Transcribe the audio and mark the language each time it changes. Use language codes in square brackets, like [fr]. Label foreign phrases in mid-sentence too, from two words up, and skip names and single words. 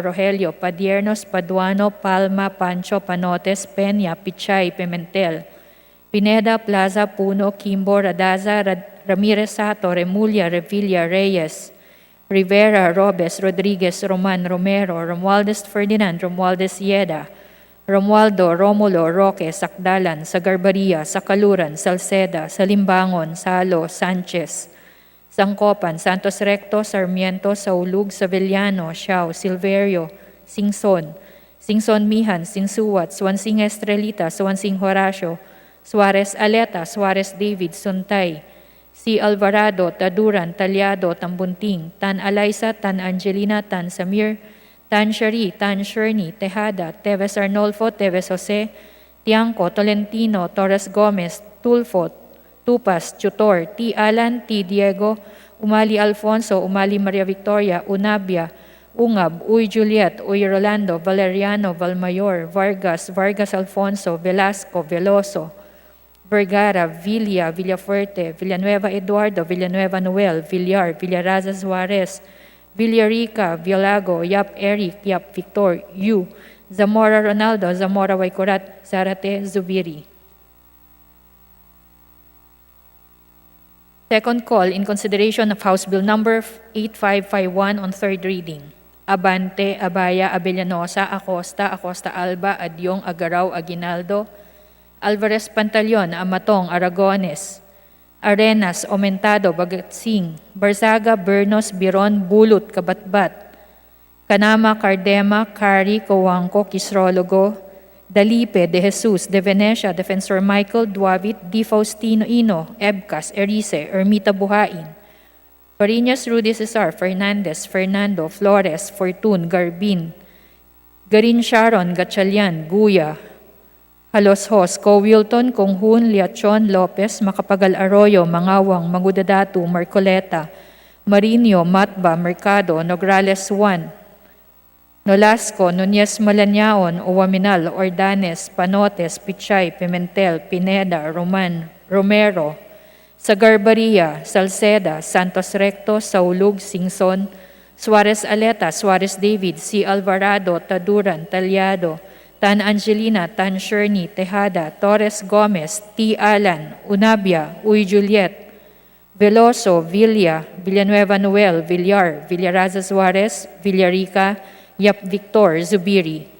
[en] Rogelio, Padiernos, Paduano, Palma, Pancho, Panotes, Peña, Pichay, Pimentel, Pineda, Plaza, Puno, Kimbo, Radaza, Ramirez Sato, Remulla, Revilla, Reyes, Rivera, Robes, Rodriguez, Roman, Romero, Romualdez Ferdinand, Romualdez Yeda, Romualdo, Romulo, Roque, Sakdalan, Sagarbaria, Sakaluran, Salceda, Salimbangon, Salo, Sanchez, Sangkopan, Santos Recto, Sarmiento, Saulug, Savellano, Xiao, Silverio, Singson, Singson Mihan, Sinsuwat, Swansing Estrelita, Swansing Horacio, Suarez Aleta, Suarez David, Suntay, Si Alvarado, Taduran, Talyado, Tambunting, Tan Alaysa, Tan Angelina, Tan Samir, Tan Shari, Tan Shirney, Tejada, Teves Arnolfo, Teves Jose, Tiangco, Tolentino, Torres Gomez, Tulfo, Tupas, Tutor, T. Alan, T. Diego, Umali Alfonso, Umali Maria Victoria, Unabia, Ungab, Uy Juliet, Uy Rolando, Valeriano, Valmayor, Vargas, Vargas Alfonso, Velasco, Veloso, Vergara, Villa, Villafuerte, Villanueva Eduardo, Villanueva Noel, Villar, Villaraza Suarez, Villarica, Villago, Yap Eric, Yap Victor, Yu, Zamora Ronaldo, Zamora Waikurat, Zarate Zubiri. Second call in consideration of House Bill Number 8551 on third reading. Abante, Abaya, Abellanosa, Acosta, Acosta Alba, Adyong, Agaraw, Aguinaldo, Alvarez Pantaleon, Amatong, Aragones, Arenas, Aumentado, Bagatsing, Barzaga, Bernos, Biron, Bulot, Kabatbat, Kanama, Cardema, Kari, Coangco, Kisrologo, Dalipe, De Jesus, De Venecia, Defensor Michael, Duavit, Di Faustino Ino, Ebcas, Erice, Ermita Buhain, Fariñas, Rudy Cesar, Fernandez, Fernando, Flores, Fortun, Garbin, Garin Sharon, Gatchalian, Guya, Haloshos, Co. Wilton, Conghun, Liachon, Lopez, Macapagal Arroyo, Mangawang, Magudadatu, Marcoleta, Marino, Matba, Mercado, Nograles 1, Nolasco, Nunez Malanyaon, Uwaminal, Ordanes, Panotes, Pichay, Pimentel, Pineda, Roman, Romero, Sagarbaria, Salceda, Santos Recto, Saulug, Singson, Suarez Aleta, Suarez David, C. Alvarado, Taduran, Talyado, Tan Angelina, Tan Shirney, Tejada, Torres Gomez, T. Alan, Unabia, Uy Juliet, Veloso, Villa, Villanueva Noel, Villar, Villaraza Suarez, Villarica, Yap Victor, Zubiri.